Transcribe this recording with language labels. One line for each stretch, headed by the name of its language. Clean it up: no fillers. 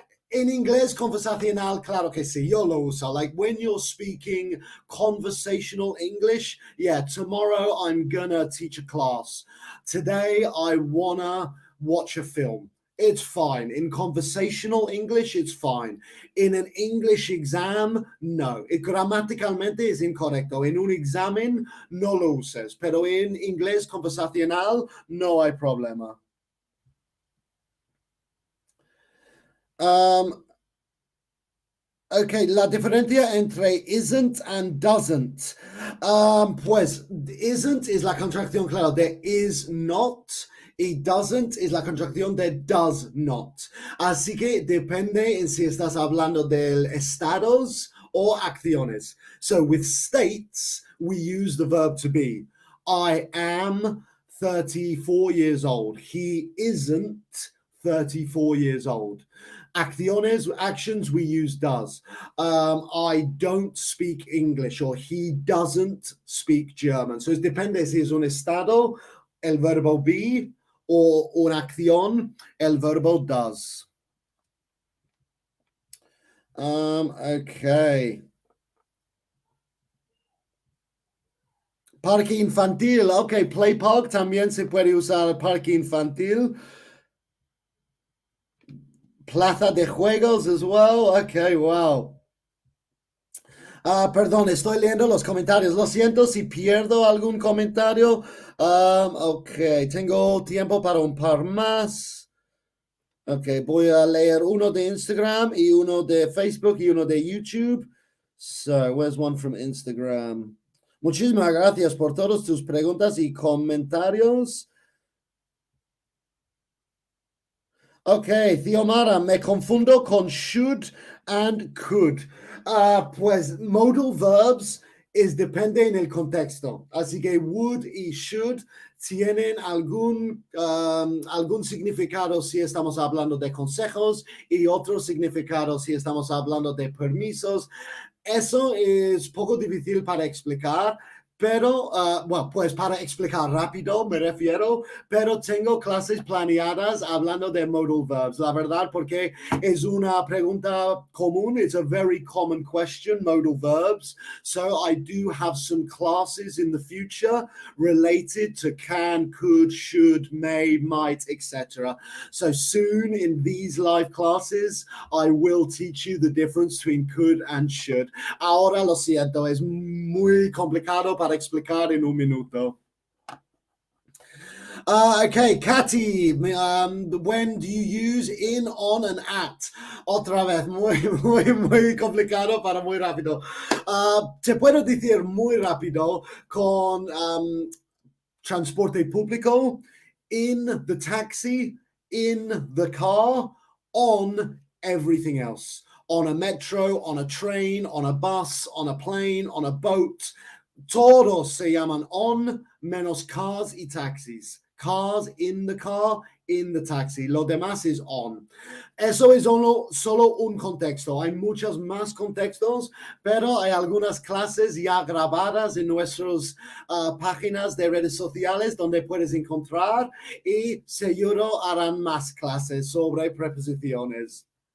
Spanish: In inglés conversacional, claro que sí, yo lo uso.
English: Like when you're speaking conversational English, yeah, tomorrow I'm gonna teach a class. Today I wanna watch a film. It's fine. In conversational English, it's fine. In an English exam, no.
Spanish: Gramaticalmente es incorrecto. En un examen, no lo uses. Pero en inglés conversacional, no hay problema. Okay, la diferencia entre isn't and doesn't. Pues isn't es la contracción, claro, de is not, y doesn't es la contracción de does not. Así que depende en si estás hablando de estados o acciones.
English: So with states, we use the verb to be. I am 34 years old. He isn't 34 years old. Acciones, actions, we use does. I don't speak English, or he doesn't speak German.
Spanish: So it depende si es un estado, el verbo be, o una acción, el verbo does.
English: Okay.
Spanish: Parque infantil, okay, play park también se puede usar el parque infantil. Plaza de juegos as well. Okay, wow. Perdón, estoy leyendo los comentarios. Lo siento si pierdo algún comentario. Ok, tengo tiempo para un par más. Ok, voy a leer uno de Instagram y uno de Facebook y uno de YouTube.
English: So, where's one from Instagram?
Spanish: Muchísimas gracias por todas tus preguntas y comentarios. Okay, Theomara, me confundo con should and could. Pues modal verbs es depende en el contexto. Así que would y should tienen algún significado si estamos hablando de consejos y otro significado si estamos hablando de permisos. Eso es poco difícil para explicar. Pero, bueno, pues para explicar rápido me refiero, pero tengo clases planeadas hablando de modal verbs, la verdad, porque es una pregunta común.
English: It's a very common question, modal verbs. So I do have some classes in the future related to can, could, should, may, might, etc. So soon in these live classes, I will teach you the difference between could and should.
Spanish: Ahora lo siento, es muy complicado para explicar en un minuto.
English: Okay, Katy, when do you use in, on, and at?
Spanish: Otra vez, muy complicado para muy rápido. Te puedo decir muy rápido con transporte público
English: in the taxi, in the car, on everything else. On a metro, on a train, on a bus, on a plane, on a boat.
Spanish: Todos se llaman on, menos cars y taxis.
English: Cars, in the car, in the taxi.
Spanish: Lo demás es on. Eso es solo un contexto. Hay muchos más contextos, pero hay algunas clases ya grabadas en nuestras páginas de redes sociales donde puedes encontrar y seguro harán más clases sobre preposiciones.